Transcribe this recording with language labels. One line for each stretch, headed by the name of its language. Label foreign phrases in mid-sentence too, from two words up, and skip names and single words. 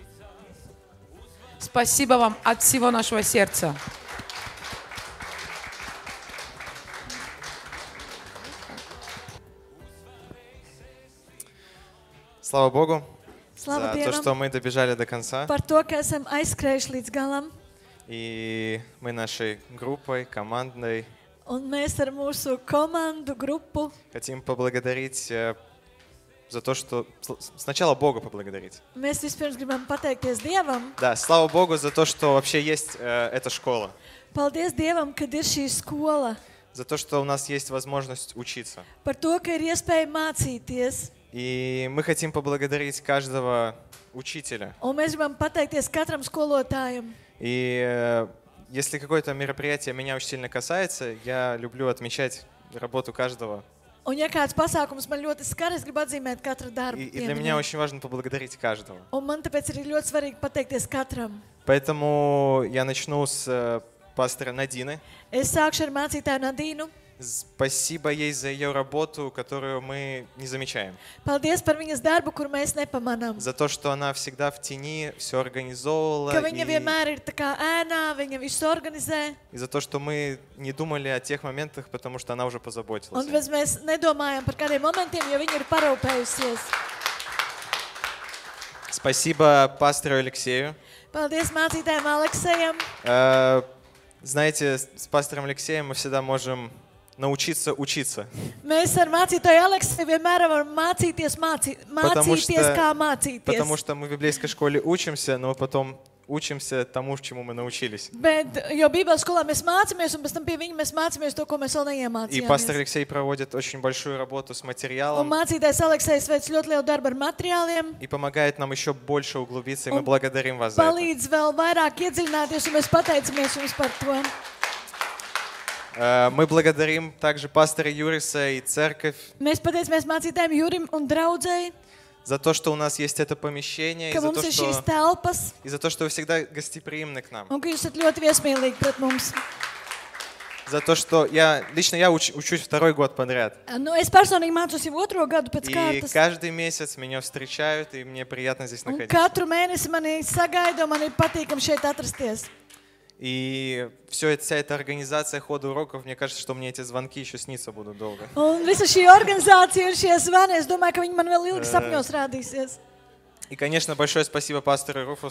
Russian: Спасибо вам от всего нашего сердца. Слава Богу
Latvian: Slava
Russian: за то,
Latvian: Dievam
Russian: что мы добежали до конца.
Latvian: par to, ka esam aizskrējuši līdz galam.
Russian: И мы нашей группой, командной
Latvian: Un mēs ar mūsu komandu, grupu
Russian: хотим поблагодарить за то, что... Сначала Бога поблагодарить.
Latvian: mēs vispirms gribam pateikties Dievam.
Russian: Да, слава Богу за то, что вообще есть эта школа.
Latvian: Paldies Dievam, kad ir šī skola.
Russian: За то, что у нас есть возможность учиться.
Latvian: Par to, ka ir iespēja mācīties.
Russian: И мы хотим поблагодарить каждого учителя.
Latvian: Un mēs gribam pateikties katram skolotājam.
Russian: И если какое-то мероприятие меня очень сильно касается, я люблю отмечать работу каждого.
Latvian: Un ja kāds pasākums man ļoti skar, es gribu atzīmēt katru darbu.
Russian: И для меня очень важно поблагодарить каждого.
Latvian: Un man tāpēc ir ļoti svarīgi pateikties katram.
Russian: Поэтому я начну с пастора Надины.
Latvian: Es sākšu ar mācītāju Nadīnu.
Russian: Спасибо ей за ее работу, которую мы не замечаем.
Latvian: Paldies par viņas darbu, kur mēs nepamanām.
Russian: За то, что она всегда в тени все организовывала.
Latvian: Ka viņa vienmēr ir tā kā ēnā, viņa visu organizē.
Russian: И за то, что мы не думали о тех моментах, потому что она уже позаботилась.
Latvian: Un mēs nedomājam par kādiem momentiem, jo viņa ir parūpējusies.
Russian: Спасибо пастору Алексею.
Latvian: Paldies mācītājiem Aleksejam.
Russian: Знаете, с пастором Алексеем мы всегда можем научиться учиться.
Latvian: Mēs ar mācītāju Aleksiju vienmēr varam mācīties,
Russian: Потому
Latvian: mācīties, kā
Russian: Потому
Latvian: mācīties.
Russian: что мы в библейской школе учимся, но потом учимся тому, чему мы научились.
Latvian: Jo Bībeles skolā mēs mācāmies, un pēc tam pie viņa mēs mācāmies to, ko mēs vēl
Russian: И пастор
Latvian: neiemācījāmies.
Russian: Алексей проводит очень большую работу с
Latvian: Un
Russian: материалом
Latvian: mācītājs Aleksējs veic ļoti lielu darbu ar materiāliem,
Russian: и помогает нам еще больше углубиться, и мы благодарим вас за это.
Latvian: palīdz vēl vairāk iedziļināties, un mēs pateicamies jums par to.
Russian: Мы благодарим также пастора Юриса и церковь
Latvian: Mēs pateicamies mācītājiem Jurim un draudzēji,
Russian: за то, что у нас есть это помещение,
Latvian: ka mums ir šīs telpas,
Russian: и за то, что вы всегда гостеприимны к нам.
Latvian: un ka jūs esat ļoti viesmīlīgi pret mums.
Russian: За то, что лично я учусь второй год подряд.
Latvian: Nu, es personīgi mācos jau otro gadu pēc
Russian: И
Latvian: kārtas.
Russian: каждый месяц меня встречают, и мне приятно здесь
Latvian: Un
Russian: находиться.
Latvian: katru mēnesi mani sagaida, un man ir patīkami šeit atrasties.
Russian: И вся эта организация хода уроков, мне кажется, что мне эти звонки еще сниться будут долго.
Latvian: Un visa šī organizācija un šie zvani, es domāju, ka viņi man vēl ilgi sapņos rādīsies.
Russian: И, конечно, большое спасибо пастору Руфусу